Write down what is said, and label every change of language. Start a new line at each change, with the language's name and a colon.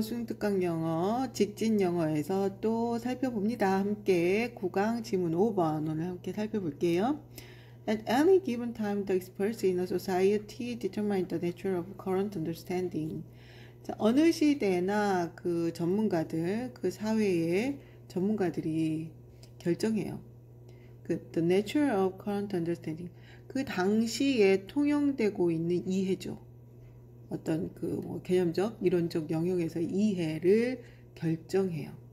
Korean: 순특강 영어, 직진 영어에서 또 살펴봅니다. 함께 구강 지문 5번 오늘 함께 살펴볼게요.
English: At any given time, the experts in a society determine the nature of current understanding.
Korean: 자, 어느 시대나 그 전문가들, 그 사회의 전문가들이 결정해요.
English: the nature of current understanding.
Korean: 그 당시에 통용되고 있는 이해죠. 어떤 뭐 개념적, 이론적 영역에서 이해를 결정해요.